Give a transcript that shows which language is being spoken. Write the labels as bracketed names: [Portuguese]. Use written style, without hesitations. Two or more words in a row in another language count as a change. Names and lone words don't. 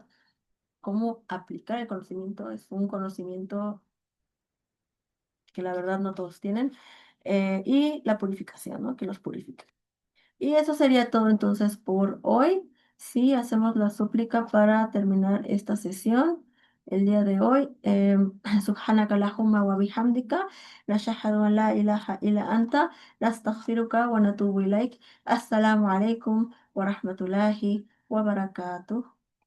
[Spanish] Cómo aplicar el conocimiento es un conocimiento que la verdad no todos tienen. Y la purificación, ¿no? Que los purifique. Y eso sería todo entonces por hoy. Sí, hacemos la súplica para terminar esta sesión el día de hoy. [Arabic] سبحانك اللهم وبحمدك، لا شهد أن لا إله إلا أنت، لا أستغفرك ونتوب إليك. السلام عليكم ورحمة الله وبركاته.